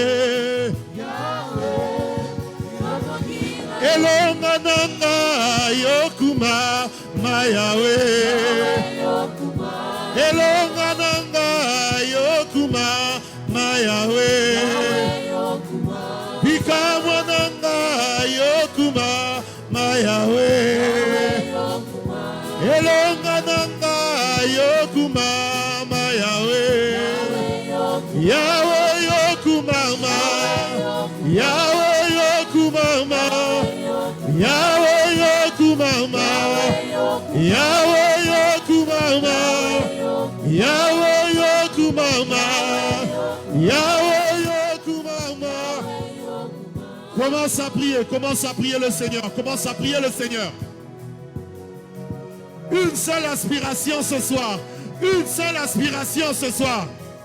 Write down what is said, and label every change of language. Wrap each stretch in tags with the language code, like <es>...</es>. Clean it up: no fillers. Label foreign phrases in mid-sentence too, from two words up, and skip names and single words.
<ln>elonga nanga yokuma mayawe elonga nanga yokuma mayawe bikamwa nanga yokuma mayawe elonga nanga yokuma mayawe yawe yokuma ma yawe yokuma ma yawe yokuma ma yawe yokuma ma yawe yokuma ma yawe yokuma ma.</ln> <fr>Commence à prier le Seigneur, commence à prier le Seigneur. Une seule aspiration ce soir, une seule aspiration ce soir.</fr>